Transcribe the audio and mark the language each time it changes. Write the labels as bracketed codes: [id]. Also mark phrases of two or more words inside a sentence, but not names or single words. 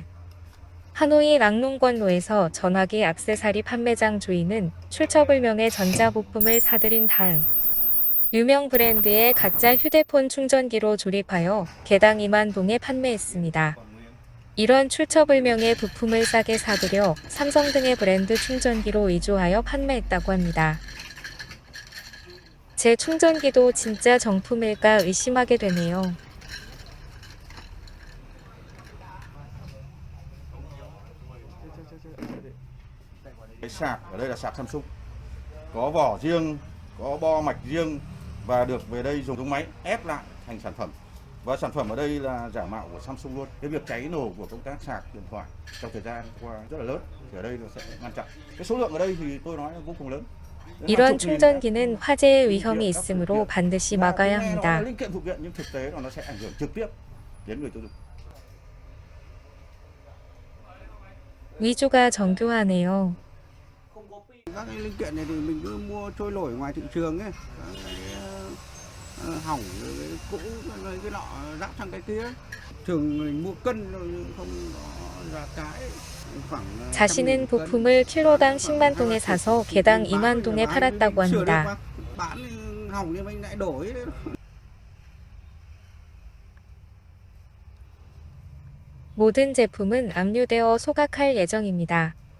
[ko] 하노이 락농권로에서 전화기 액세서리 판매장 주인은 출처불명의 전자부품을 사들인 다음 유명 브랜드의 가짜 휴대폰 충전기로 조립하여 개당 2만 동에 판매했습니다. 이런 출처불명의 부품을 싸게 사들여 삼성 등의 브랜드 충전기로 위조하여 판매했다고 합니다. 제 충전기도 진짜 정품일까 의심하게 되네요. [vi] Cái sạc ở đây là sạc Samsung, có vỏ riêng, có bo mạch riêng và được về đây dùng máy ép lại thành sản phẩm. Và sản phẩm ở đây là giả mạo của Samsung luôn. Cái việc cháy nổ của công tác sạc điện thoại trong thời gian qua rất là lớn. Thì ở đây nó sẽ ngăn chặn. Cái số lượng ở đây thì tôi nói là vô cùng lớn. [ko] 이런 충전기는 화재의 위험이 있으므로 반드시 막아야 합니다. [vi] linh kiện phụ kiện nhưng thực tế là nó sẽ ảnh hưởng trực tiếp đến người tiêu dùng. [ko] 위조가 정교하네요. [vi] Các cái linh kiện này thì mình cứ mua trôi nổi ngoài thị trường ấy, hỏng rồi cũ rồi cái nọ ráp sang cái kia. Thường mình mua cân rồi không có ra cái. [ko] 자신은 부품을 킬로당 10만 동에 사서 개당 2만 동에 팔았다고 합니다. 모든 제품은 압류되어 소각할 예정입니다.